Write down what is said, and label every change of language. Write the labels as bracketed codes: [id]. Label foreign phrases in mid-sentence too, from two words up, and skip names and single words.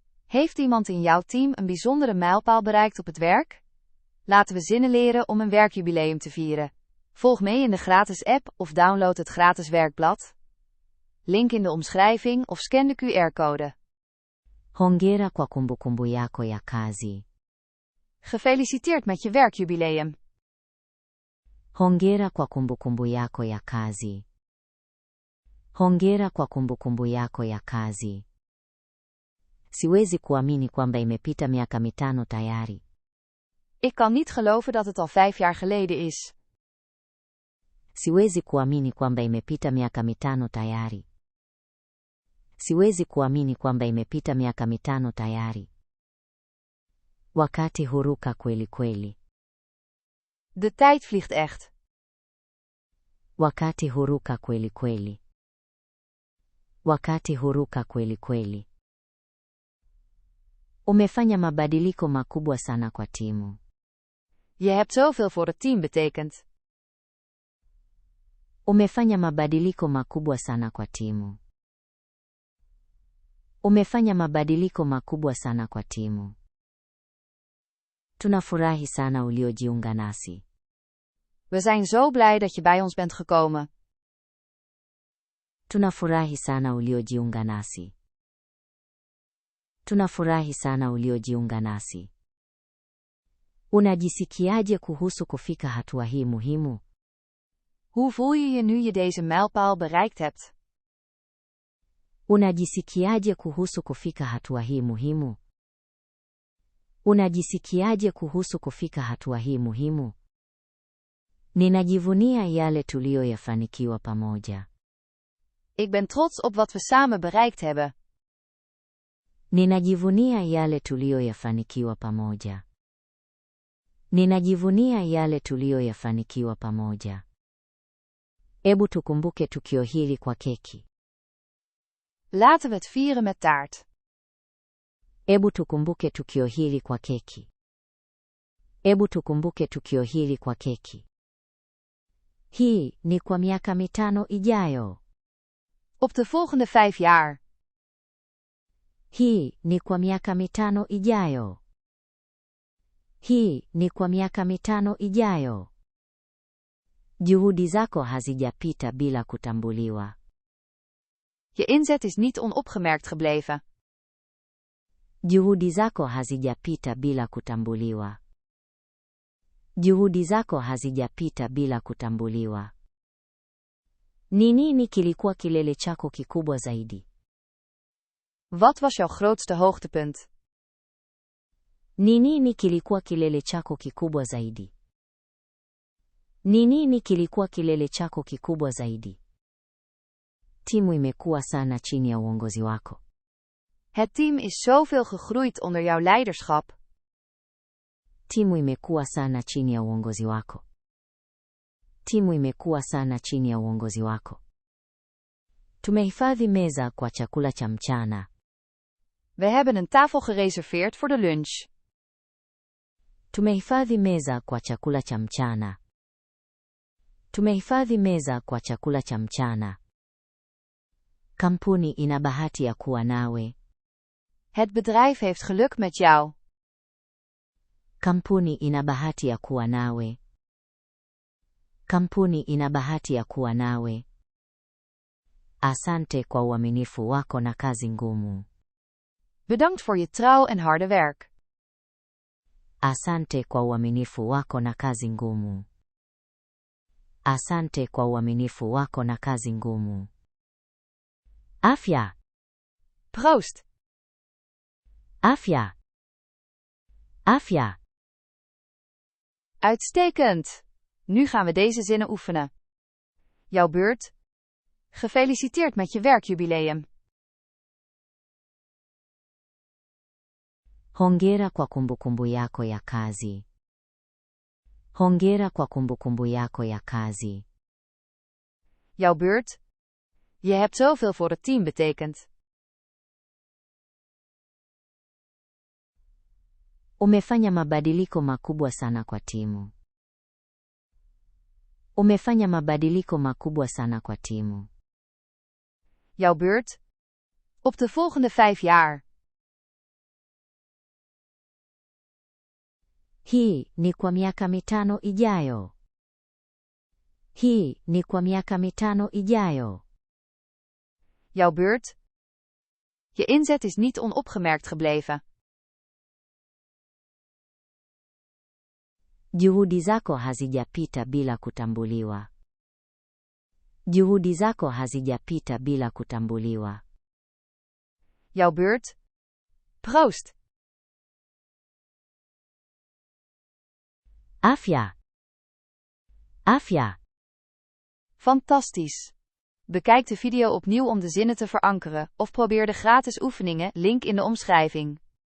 [nl] Heeft iemand in jouw team een bijzondere mijlpaal bereikt op het werk? Laten we zinnen leren om een werkjubileum te vieren. Volg mee in de gratis app of download het gratis werkblad. Link in de omschrijving of scan de QR-code. [sw] Hongera kwa kumbukumbu yako ya kazi. [nl] Gefeliciteerd met je werkjubileum. [sw] Hongera kwa kumbukumbu yako ya kazi. Hongera kwa kumbukumbu yako ya kazi. Siwezi kuamini kwamba imepita miaka 5 tayari. [nl] Ik kan niet geloven dat het al 5 jaar geleden is. [sw] Siwezi kuamini kwamba imepita miaka 5 tayari. Siwezi kuamini kwamba imepita miaka 5 tayari. Wakati huruka kweli kweli. [nl] De tijd vliegt echt. [sw] Wakati huruka kweli kweli. Wakati huruka kweli kweli. Umefanya mabadiliko makubwa sana kwa timu. [nl] Je hebt zoveel voor het team betekend. [sw] Umefanya mabadiliko makubwa sana kwa timu. Umefanya mabadiliko makubwa sana kwa timu. Tunafurahi sana uliojiunga nasi. [nl] We zijn zo blij dat je bij ons bent gekomen. [sw] Tunafurahi sana uliojiunga nasi. Tunafurahi sana uliojiunga nasi. Unajisikiaje kuhusu kufika hatua hii muhimu? [nl] Hoe voel je je nu je deze mijlpaal bereikt hebt? [sw] Unajisikiaje kuhusu kufika hatua hii muhimu? Unajisikiaje kuhusu kufika hatua hii muhimu? Ninajivunia yale tuliyoyafanikiwa pamoja. [nl] Ik ben trots op wat we samen bereikt hebben. [sw] Ninajivunia yale tuliyoyafanikiwa pamoja. Ninajivunia yale tuliyoyafanikiwa pamoja. Ebu tukumbuke tukio hili kwa keki. [nl] Laten we het vieren met taart. [sw] Ebu tukumbuke tukio hili kwa keki. Ebu tukumbuke tukio hili kwa keki. Hii ni kwa miaka 5 ijayo. [nl] Op de volgende 5 jaar. [sw] Hii ni kwa miaka 5 ijayo. Hii ni kwa miaka 5 ijayo. Juhudi zako hazijapita bila kutambuliwa. [nl] Je inzet is niet onopgemerkt gebleven. [sw] Juhudi zako hazijapita bila kutambuliwa. Juhudi zako hazijapita bila kutambuliwa. Ni nini kilikuwa kilele chako kikubwa zaidi? [nl] Wat was jouw grootste hoogtepunt? [sw] Ni nini kilikuwa kilele chako kikubwa zaidi? Ni nini kilikuwa kilele chako kikubwa zaidi? Timu imekuwa sana chini ya uongozi wako. [nl] Het team is zoveel gegroeid onder jouw leiderschap. [sw] Timu imekuwa sana chini ya uongozi wako. Timu imekuwa sana chini ya uongozi wako. Tumehifadhi meza kwa chakula cha mchana. [nl] We hebben een tafel gereserveerd voor de lunch. [sw] Tumehifadhi meza kwa chakula cha mchana. Tumehifadhi meza kwa chakula cha mchana. Kampuni ina bahati ya kuwa nawe. [nl] Het bedrijf heeft geluk met jou. [sw] Kampuni ina bahati ya kuwa nawe. Kampuni ina bahati ya kuwa nawe. Asante kwa uaminifu wako na kazi ngumu. [nl] Bedankt voor je trouw en harde werk. [sw] Asante kwa uaminifu wako na kazi ngumu. Asante kwa uaminifu wako na kazi ngumu. Afya. [nl] Proost. [sw] Afya. Afya. [nl] Uitstekend. Nu gaan we deze zinnen oefenen. Jouw beurt. Gefeliciteerd met je werkjubileum. [sw] Hongera kwa kumbukumbu yako ya kazi. Hongera kwa kumbukumbu yako ya kazi. [nl] Jouw beurt. Je hebt zoveel voor het team betekend. [sw] Umefanya mabadiliko makubwa sana kwa timu. Umefanya mabadiliko makubwa sana kwa timu. [nl] Jouw beurt. Op de volgende 5 jaar. [sw] Hii ni kwa miaka 5 ijayo. Hii ni kwa miaka 5 ijayo. [nl] Jouw beurt. Je inzet is niet onopgemerkt gebleven. [sw] Juhudi zako hazijapita bila kutambuliwa. Juhudi zako hazijapita bila kutambuliwa. [nl] Jouw beurt. Proost. [sw] Afya. Afya. [nl] Fantastisch. Bekijk de video opnieuw om de zinnen te verankeren, of probeer de gratis oefeningen, link in de omschrijving.